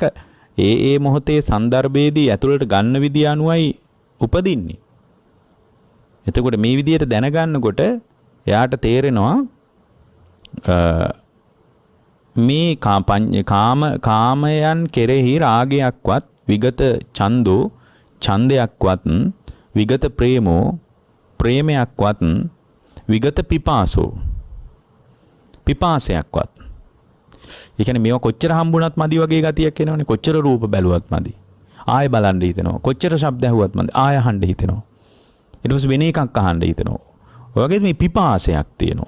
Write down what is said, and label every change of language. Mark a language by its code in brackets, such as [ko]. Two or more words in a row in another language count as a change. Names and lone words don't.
[si] ඒක ඒ මොහොතේ સંદર્ભයේදී ඇතුළට ගන්න විදිය අනුවයි උපදින්නේ. එතකොට මේ විදියට දැනගන්නකොට එයාට තේරෙනවා මේ කාමයන් කෙරෙහි රාගයක්වත්, [pi] විගත ඡන්தோ, [si] ඡන්දයක්වත්, [pi] විගත ප්‍රේමෝ, [si] ප්‍රේමයක්වත්, [pi] විගත පිපාසෝ, [si] පිපාසයක්වත්. ඒ කියන්නේ මේවා කොච්චර හම්බුණත් මදි වගේ ගතියක් එනවනේ. කොච්චර රූප බැලුවත් මදි. ආයෙ බලන්න හිතෙනවා. කොච්චර ශබ්ද ඇහුවත් මදි. ආයෙ අහන්න හිතෙනවා. ඊට පස්සේ වෙන එකක් අහන්න හිතෙනවා. ඔය වගේ මේ පිපාසයක් තියෙනවා.